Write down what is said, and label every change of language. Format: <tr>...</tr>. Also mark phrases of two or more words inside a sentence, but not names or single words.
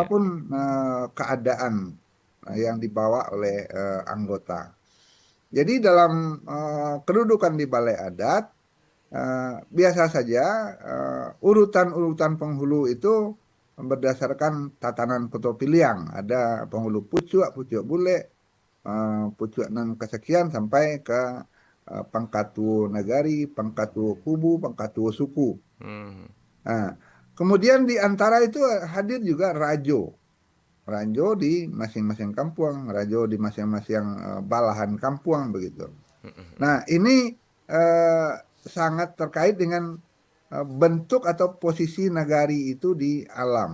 <id>apapun keadaan yang dibawa oleh anggota. Jadi dalam kedudukan di balai adat biasa saja urutan-urutan penghulu itu berdasarkan tatanan Koto Piliang. Ada penghulu pucuk, pucuk bule, pucuk nan kesekian sampai ke pangkatu nagari, pangkatu kubu, pangkatu suku. Hmm. Nah, kemudian di antara itu hadir juga rajo. Rajo di masing-masing kampung, rajo di masing-masing balahan kampung begitu. Nah, ini eh, sangat terkait dengan bentuk atau posisi nagari itu di alam.</id>